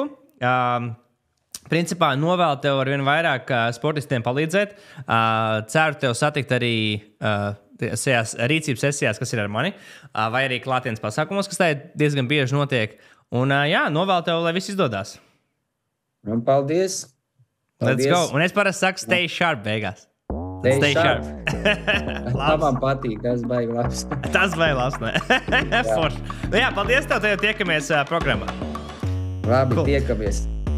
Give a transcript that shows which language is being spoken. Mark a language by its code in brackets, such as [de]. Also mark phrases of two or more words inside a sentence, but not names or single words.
[lv] Principā novēlu tev ar vien vairāk sportistiem palīdzēt. Ceru tev satikt arī rīcības sesijās, kas ir ar mani, vai arī klātienes pasākumos, kas tā diezgan bieži notiek. Un novēlu tev, lai viss izdodās. Paldies! [en] Let's go! [lv] Un es parasti saku, [en] stay sharp beigās. Stay sharp. [lv] Man patīk, tas baigi labs. Tas baigi labs, ne? Forši. Jā, paldies tev, tiekamies programmā. Labi, tiekamies.